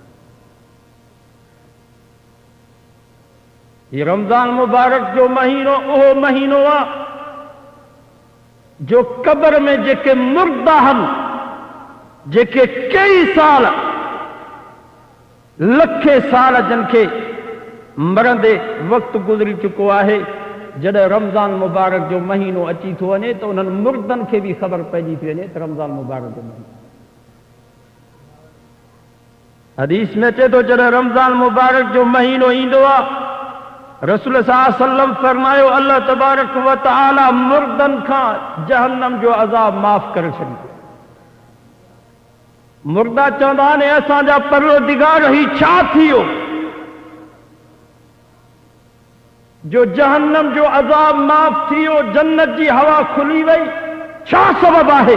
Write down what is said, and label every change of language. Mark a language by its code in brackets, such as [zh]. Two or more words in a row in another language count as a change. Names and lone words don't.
[sd] ये रमज़ान मुबारक जो महीनो उहो महीनो आहे जो कब्र में जेके मुर्दा आहिनि जेके कई साल लखे साल जिन खे मरंदे वक़्तु गुज़री चुको आहे, जॾहिं रमज़ान मुबारक जो महीनो अची थो वञे त उन्हनि मुर्दनि खे बि ख़बर पइजी थी वञे त रमज़ान मुबारक जो महीनो। हदीस में अचे थो जॾहिं रमज़ान मुबारक जो महीनो ईंदो आहे रसूल [ar] صلى الله عليه وسلم [sd] फरमायो [ar] الله تبارك وتعالى [sd] मुर्दनि खां जहन्नम जो अज़ाब माफ़ करे छॾींदो। मुर्दा चवंदा आहिनि असांजा परवरदिगार ही छा थियो जो जहन्नम जो अज़ाब माफ़ थियो, जन्नत जी हवा खुली वई, छा सबब आहे?